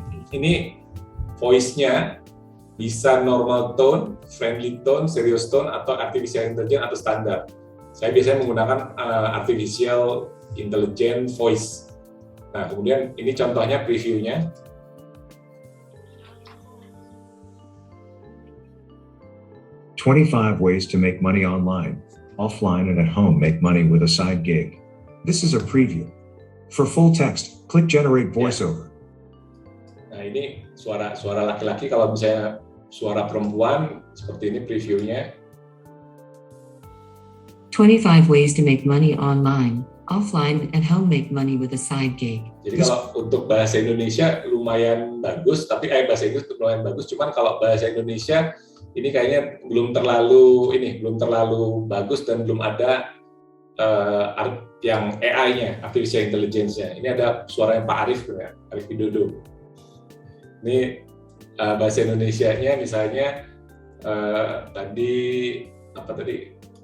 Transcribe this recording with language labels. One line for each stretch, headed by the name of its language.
Indonesian: Ini voice-nya bisa
English: normal tone, friendly tone, serious tone,
Indonesian: atau artificial intelligence atau standar. Saya biasanya menggunakan
English: artificial intelligence voice.
Indonesian: Nah, kemudian ini contohnya previewnya.
English: "25 ways to make money online, offline and at home make money with a side gig." This is a preview. For full text, click generate voiceover.
Indonesian: Nah, ini suara laki-laki. Kalau misalnya suara perempuan, seperti ini previewnya.
English: 25 ways to make money online, offline, and home make money with a side gig.
Indonesian: Jadi kalau untuk bahasa Indonesia lumayan bagus, tapi bahasa Inggris lumayan bagus. Cuman kalau bahasa Indonesia ini kayaknya belum terlalu bagus dan belum ada yang AI-nya, artificial intelligence-nya. Ini ada suaranya Pak Arif, ya, Arif Widodo. Ini bahasa Indonesia-nya misalnya tadi apa tadi?